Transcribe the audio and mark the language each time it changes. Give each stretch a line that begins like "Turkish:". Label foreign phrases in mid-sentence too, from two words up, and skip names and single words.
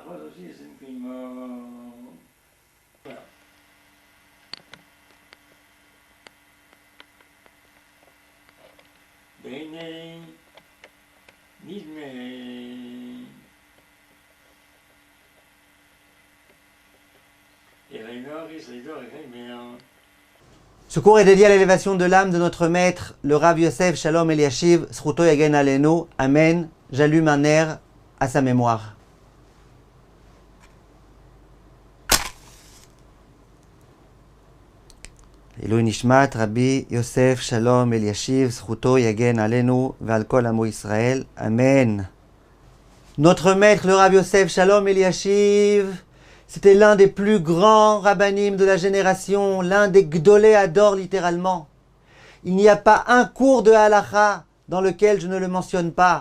French: aussi, c'est une crime. Voilà.
Hebrew: בעיני נדמה.
French: Ce cours est dédié à l'élévation de l'âme de notre maître, le Rav Yosef Shalom Eliashiv,
Hebrew: זכותו יגן עלינו.
French: Amen. J'allume un air à sa mémoire.
Hebrew: עילוי נשמת רבי יוסף שלום אלישיב, זכותו יגן עלינו, ועל כל עמו ישראל.
French: Amen. Notre maître, le Rav Yosef Shalom Eliashiv, c'était l'un des plus grands rabbanim de la génération, l'un des
Hebrew: גדולי הדור
French: littéralement. Il n'y a pas un cours de halacha dans lequel je ne le mentionne pas.